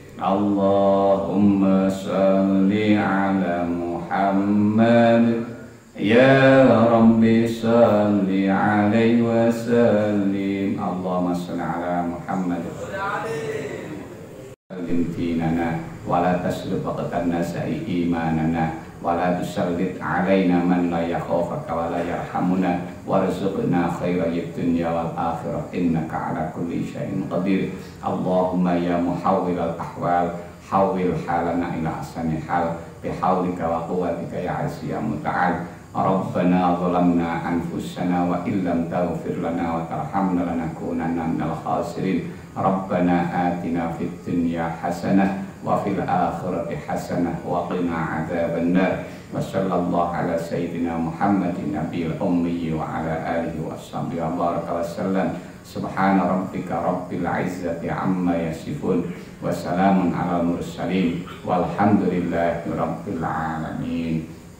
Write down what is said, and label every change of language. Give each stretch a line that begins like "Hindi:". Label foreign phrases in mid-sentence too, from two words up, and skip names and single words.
Arabic: اللهم صل على محمد يا رب صل عليه وسلم. اللهم صل على محمد سلم ديننا ولا تسلب وقتنا ساعي إيماننا ولا تسلط علينا من لا يخافك ولا يرحمنا وارزقنا خير الدنيا والآخرة إنك على كل شيء قدير. اللهم يا محول الأحوال حول حالنا إلى أحسن حال بحولك وقوتك يا عزيز يا متعال. ربنا ظلمنا أنفسنا وإن لم تغفر لنا وترحمنا لنكونن من الخاسرين. ربنا آتنا في الدنيا حسنة وفي الآخرة حسنة وقنا عذاب النار. وصلى الله على سيدنا محمد النبي الأمي وعلى آله وصحبه وبارك وسلم. سبحان ربك رب العزة عما يصفون وسلام على المرسلين والحمد لله رب العالمين.